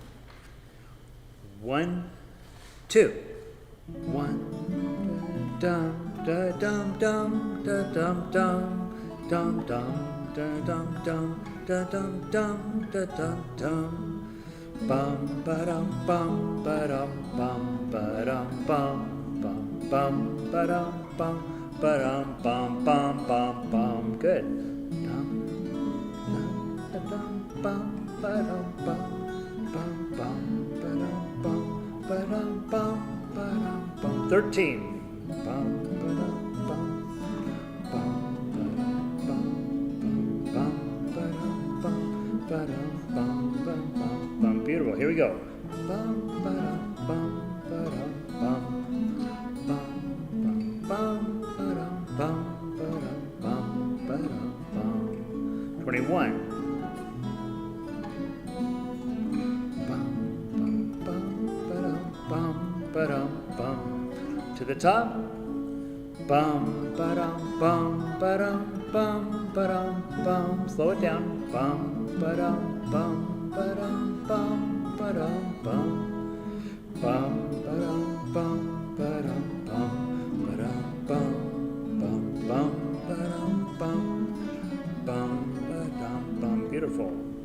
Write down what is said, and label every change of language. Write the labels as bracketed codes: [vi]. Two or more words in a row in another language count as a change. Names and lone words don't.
[en] 1, 2. 1, dum da dum dum da dum dum dum dum da dum dum da dum dum da dum dum bum ba dum bum ba dum bum ba dum bum bum bum ba dum bum ba dum bum bum bum bum. Good. Dum dum da dum bum ba dum bum bum bum ba dum bum ba dum bum. 13. Beautiful. Here we go. 21. To the top. Bum ba-dum bum ba-dum bum ba-dum bum. Slow it down. Bum ba-dum bum ba-dum bum ba-dum bum. Bum ba-dum bum ba-dum bum ba-dum bum bum bum ba-dum bum bum ba-dum bum. Beautiful.